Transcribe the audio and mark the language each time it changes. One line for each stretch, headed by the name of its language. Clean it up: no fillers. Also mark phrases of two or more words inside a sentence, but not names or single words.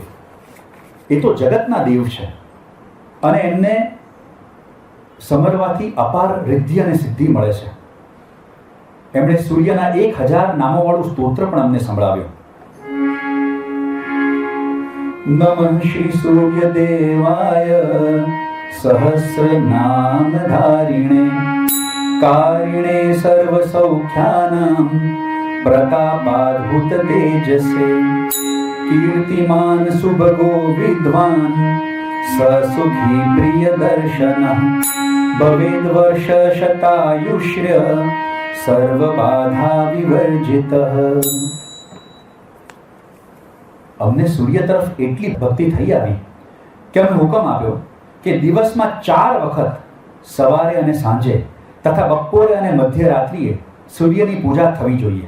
Gujarati: એ તો જગતના દેવ છે અને એમને સમરવાથી અપાર રિદ્ધિ અને સિદ્ધિ મળે છે. એમણે સૂર્યના 1000 નામોવાળું સ્તોત્ર પણ અમને સંભળાવ્યું.
Sanskrit: નમઃ શ્રી સૂર્ય દેવાય सहस्रनामधारिणे कारिणे सर्वसौख्यानां प्रतापाद्भुत तेजसे कीर्तिमान सुभगो विद्वान् ससुखी प्रियदर्शनः भवेद् वर्ष शतायुष्य સર્વબાધા વિવર્જિત.
Gujarati: અમને સૂર્ય તરફ એટલી ભક્તિ થઈ આવી કે અમે હુકમ આપ્યો કે દિવસમાં 4 વખત સવારે અને સાંજે તથા બપોરે અને મધ્યરાત્રિએ સૂર્યની પૂજા થવી જોઈએ.